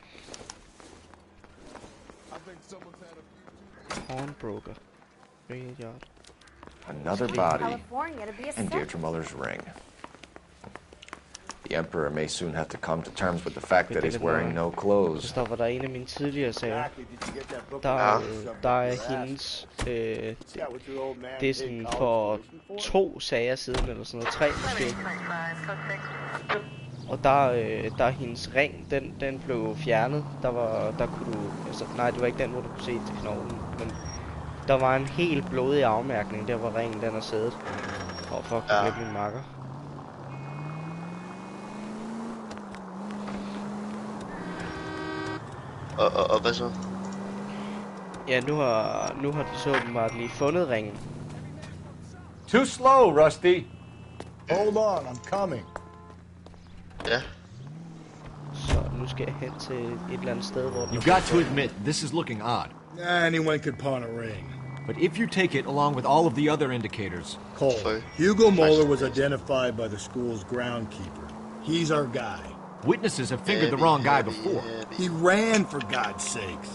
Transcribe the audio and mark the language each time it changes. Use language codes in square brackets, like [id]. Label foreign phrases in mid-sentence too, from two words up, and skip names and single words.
[en] I think someone's had a Pawnbroker. Real yard. Another body. California to be a And Deirdre Muller's ring. The Emperor may soon have to come to terms with the fact that he's wearing no clothes. [da] Stopper der en af mine tidligere sager. Der er hendes... det er sådan for 2 sager siden, eller sådan noget. 3 måske. Og der er hendes ring, den blev fjernet. Der kunne du... Altså, nej, det var ikke den, hvor du kunne se til knoglen. Men der var en helt blodig afmærkning, der hvor ringen den er sædet. Og fuck, det blev min makker. Og hvad så? Ja, nu har de så åbenbart lige fundet ringen. [en] Too slow, Rusty. Hold on, I'm coming. [da] Ja. Så nu skal jeg hen til et eller andet sted, hvor... [en] You've got to admit, this is looking odd. Anyone could pawn a ring. But if you take it along with all of the other indicators... Cole, Hugo Muller was identified by the school's groundkeeper. He's our guy. Witnesses have fingered the wrong guy before. He ran, for God's sakes.